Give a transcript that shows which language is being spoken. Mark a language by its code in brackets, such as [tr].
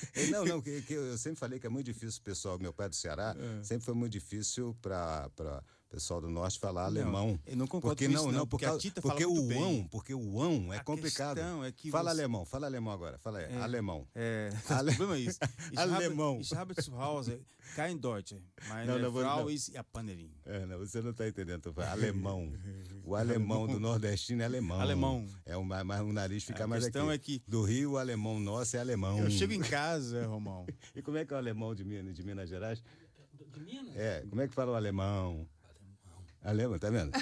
[pt] Não, que eu sempre falei que é muito difícil, pessoal. Meu pai é do Ceará, sempre foi muito difícil para o pessoal do Norte falar alemão. Eu não concordo com isso, não. Porque o uão é complicado. Alemão, fala alemão agora. Fala aí, alemão. Problema é isso. Alemão. [de] Ich habe zu Hause kein Deutsch, meine Frau ist Japanerin. [pt] Você não está entendendo. Alemão. O alemão do nordestino é alemão. Alemão. É mais o nariz fica mais aqui. A questão é que... Do Rio, o alemão nosso é alemão. Eu chego em casa, Romão. E como é que é o alemão de Minas Gerais? De Minas? Como é que fala o alemão? Alemão, tá vendo?